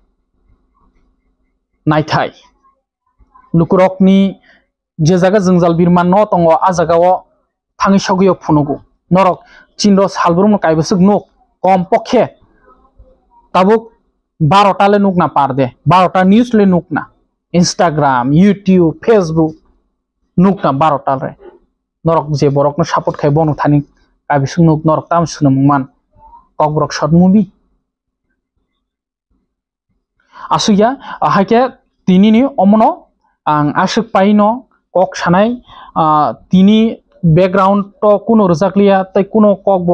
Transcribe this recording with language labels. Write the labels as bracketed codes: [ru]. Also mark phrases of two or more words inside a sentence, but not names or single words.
[trp] नायथाय लुकुरकनि जे जागा जंजाल बिरमान न तंगो आ जागाओ थाङि सगियो फुनुगो नरक चिन्र सालब्रुम कायबसुक नुक कम पक्षे ताबुक 12टा ले नुक ना पार दे 12टा न्यूज ले नुक ना Instagram, YouTube, Facebook, nukna 12 re. Norok je borok no support khai bonu thani kabisung nuk norok tam sunum man. [en] Kok borok short movie. [trp] Asuya ahake tini ni omono ang asuk paino kok sanai tini background to kuno rojakliya tai kuno kok bo